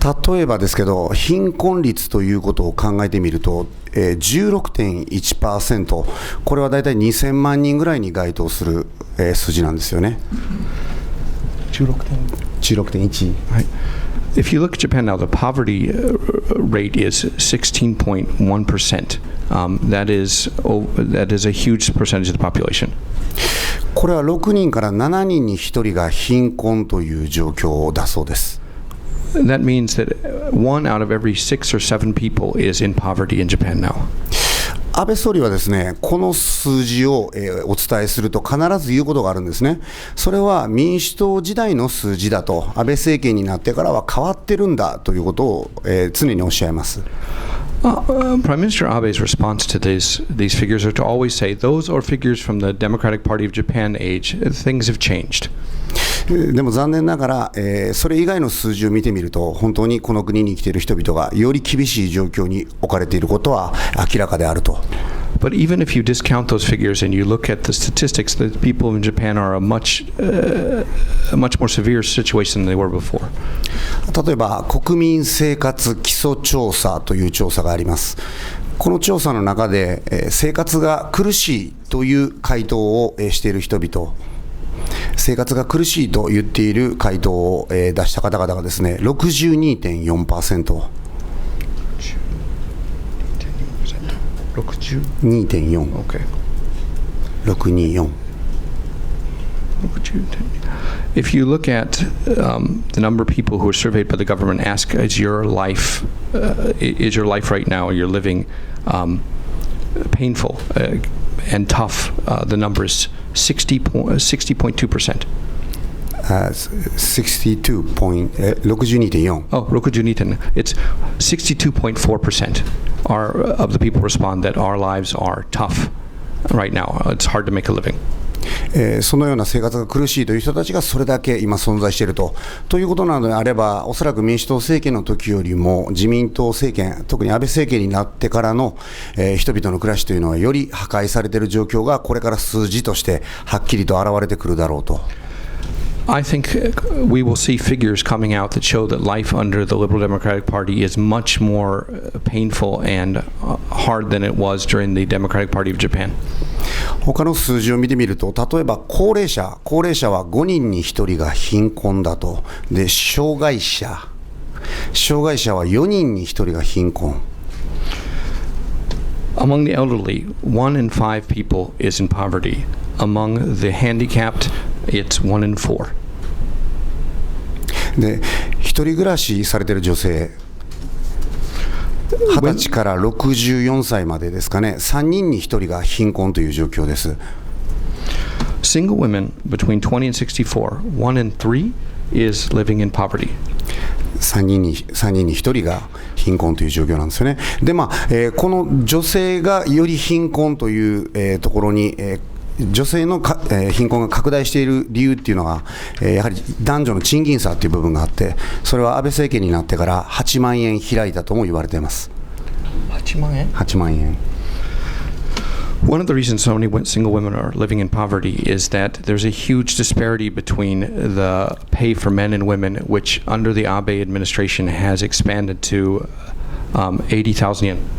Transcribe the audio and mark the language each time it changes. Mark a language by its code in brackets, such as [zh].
[ja] 例えばですけど、貧困率ということを考えてみると、16.1%、これはだいたい2000万人ぐらいに該当する、数字なんですよね。 16.1。はい。 [en] If you look at Japan now, the poverty rate is 16.1%. That is a huge percentage of the population. [ja] これは6人から7人に1人が貧困という状況だそうです。 [en] That means that 1 out of every 6 or 7 people is in poverty in Japan now. [ja] 安倍総理はですね、この数字を、お伝えすると必ず言うことがあるんですね。それは民主党時代の数字だと、安倍政権になってからは変わってるんだということを、常におっしゃいます。 [en] Prime Minister Abe's response to these figures are to always say, those are figures from the Democratic Party of Japan age. Things have changed. [ja] でも残念ながら、それ以外の数字を見てみると、本当にこの国に生きている人々がより厳しい状況に置かれていることは明らかであると。 [en] But even if you discount those figures and you look at the statistics, the people in Japan are a much more severe situation than they were before. [ja] 例えば、国民生活基礎調査という調査があります。この調査の中で、生活が苦しいという回答をしている人々、生活が苦しいと言っている回答を出した方々がですね、62.4%。 2.4。 [en] Okay. [ja] 624。 [en] If you look at the number of people who are surveyed by the government, ask, is your life right now, you're living painful and tough? The number is 60.2%. 62.62.4. Oh, 62.4. It's 62.4% of the people respond that our lives are tough right now. It's hard to make a living. [ja] そのような生活が苦しいという人たちがそれだけ今存在しているということなのであれば、おそらく民主党政権の時よりも自民党政権、特に安倍政権になってからの、人々の暮らしというのはより破壊されている状況がこれから数字としてはっきりと現れてくるだろうと。 [en] I think we will see figures coming out that show that life under the Liberal Democratic Party is much more painful and hard than it was during the Democratic Party of Japan. [ja] 他の数字を見てみると、例えば高齢者は5人に1人が貧困だと。で、障害者は4人に1人が貧困。 [en] Among the elderly, 1 in 5 people is in poverty. Among the handicapped, it's 1 in 4. [ja] で、一人暮らしされている女性、20歳から64歳までですかね、3人に1人が貧困という状況です。 [en] Single women between 20 and 64, 1 in 3 is living in poverty. [ja] 3人に1人が貧困という状況なんですよね。で、この女性がより貧困という、ところに、女性の貧困が拡大している理由っていうのは、やはり男女の賃金差という部分があって、それは安倍政権になってから8万円開いたとも言われています。 8万円 ?8 万円。 [en] One of the reasons so many single women are living in poverty is that there's a huge disparity between the pay for men and women, which under the Abe administration has expanded to 80,000 yen.